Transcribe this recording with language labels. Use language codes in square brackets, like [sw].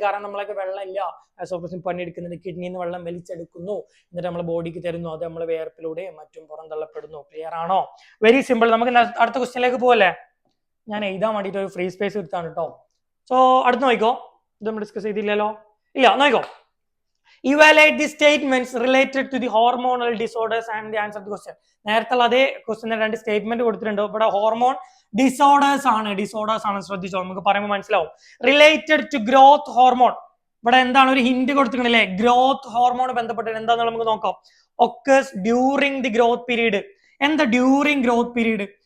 [ml] കാരണം നമ്മളൊക്കെ വെള്ളം ഇല്ല, വാസോപ്രസിന് പണി എടുക്കുന്നുണ്ട്. കിഡ്നിന്ന് വെള്ളം വലിച്ചെടുക്കുന്നു, എന്നിട്ട് നമ്മളെ ബോഡിക്ക് തരുന്നു. അത് നമ്മളെ വേർപ്പിലൂടെയും മറ്റും പുറന്തള്ളപ്പെടുന്നു. ക്ലിയർ ആണോ? Very simple. നമുക്ക് അടുത്ത ക്വസ്റ്റ്യനിലേക്ക് പോകല്ലേ? ഞാൻ എഴുതാൻ വേണ്ടിയിട്ട് ഒരു ഫ്രീ സ്പേസ് എടുത്താണ് കേട്ടോ. സോ അടുത്ത് നോക്കിക്കോ. ഇത് നമ്മൾ ഡിസ്കസ് ചെയ്തില്ലല്ലോ? ഇല്ല, നോക്കിക്കോ. [en] Evaluate the statements related to the hormonal disorders and the answer the question. [ml] നേരത്തെ അതേ ക്വസ്റ്റ്യൻ രണ്ട് സ്റ്റേറ്റ്മെന്റ് കൊടുത്തിട്ടുണ്ട്. ഇവിടെ ഹോർമോൺ ഡിസോർഡേഴ്സ് ആണ്. ശ്രദ്ധിച്ചോ, നമുക്ക് പറയുമ്പോൾ മനസ്സിലാവും. Related to growth hormone. ഇവിടെ എന്താണ് ഒരു ഹിന്റ് കൊടുത്തിട്ടുണ്ടല്ലേ, ഗ്രോത്ത് ഹോർമോൺ ബന്ധപ്പെട്ട് എന്താണെന്ന് നമുക്ക് നോക്കാം. [en] Occurs during the growth period. [ml] എന്താ [en] During growth period?